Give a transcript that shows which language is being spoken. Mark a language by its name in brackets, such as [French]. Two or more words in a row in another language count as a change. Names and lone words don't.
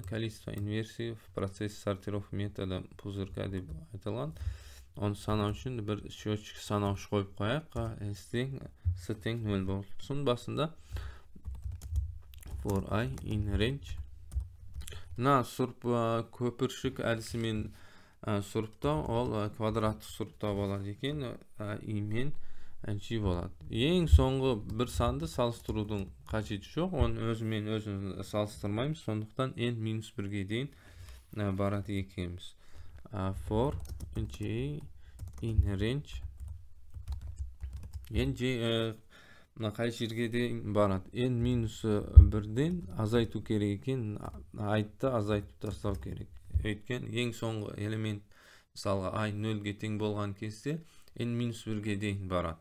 [Russian] Количество инверсий в процессе сортировки методы пузырька [Kazakh] деп айтылған. Оны санау үшін бір счетчик санауыш қойып қояйық. S тең 0 болсын. Басында [English] for I in range. [Kazakh] Мына көпіршік әдісімен сұрыптау, ол квадраттық сұрыптау болады екен. I мен G болады. Ең соңғы бір санды салыстырудың қажеті жоқ. Оны өзімен өзін салыстырмаймыз. Сондықтан n-1-ге дейін барады екенбіз. [English] For J in range. [Kazakh] J қай жерге дейін барады. n-1-ден азайту керек екен. Айтты азайтып тастау керек. Өйткені ең соңғы элемент, мысалға I 0-ге тең болған кезде n-1-ге дейін барады.